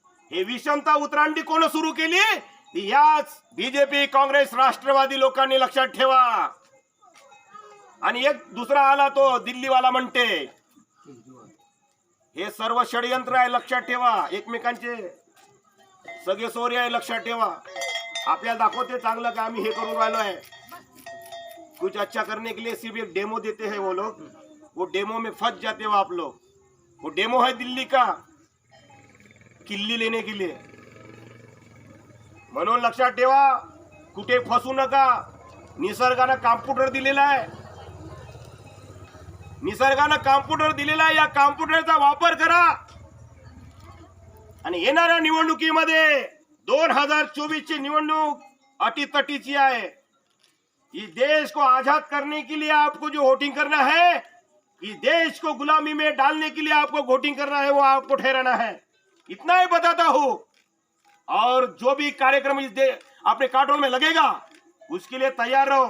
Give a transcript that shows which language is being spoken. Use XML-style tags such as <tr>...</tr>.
<mr>हे विषमता उतरांडी कोण सुरू केली? याच बीजेपी, काँग्रेस, राष्ट्रवादी लोकांनी लक्षात ठेवा. आणि एक दुसरा आला तो दिल्लीवाला म्हणते, हे सर्व षडयंत्र आहे, लक्षात ठेवा. एकमेकांचे सगळे सोरे आहे, लक्षात ठेवा. आपल्याला दाखवते चांगलं का आम्ही हे करून राहिलो आहे.</mr> <hi>कुछ अच्छा करने के लिए सिर्फ एक डेमो देते हैं वो लोग, वो डेमो में फंस जाते हो आप लोग. वो डेमो है दिल्ली का, किल्ली लेने के लिए.</hi> <mr>म्हणून लक्षात ठेवा, कुठे फसू नका. निसर्गानं कॉम्प्युटर दिलेला आहे, निसर्गानं कॉम्प्युटर दिलेला आहे. या कॉम्प्युटरचा वापर करा आणि येणाऱ्या निवडणुकीमध्ये 2024 ची निवडणूक अटीतटीची आहे.</mr> <hi>इस देश को आजाद करने के लिए आपको जो वोटिंग करना है, इस देश को गुलामी में डालने के लिए आपको वोटिंग करना है, वो आपको ठहराना है. इतना ही बताता हूं. और जो भी कार्यक्रम अपने कार्टून में लगेगा, उसके लिए तैयार रहो.</hi>